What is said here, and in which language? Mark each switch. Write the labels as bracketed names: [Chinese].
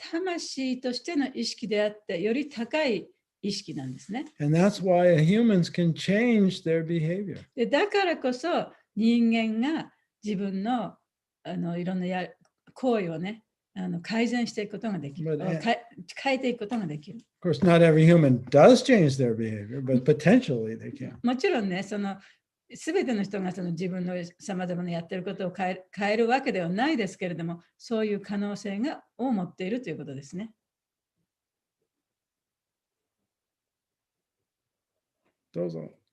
[Japanese] 魂としての意識であってより高い意識なんですね。 [English] And that's why humans can change their behavior. [Japanese] でだからこそ人間が自分のいろんな行為をね改善していくことができる。変えていくことができる。 [English] Of course, not every human does change their behavior, but potentially they can. [Japanese] もちろんね、すべての人が自分のさまざまなやってることを変えるわけではないですけれども、そういう可能性を持っているということですね。どうぞ。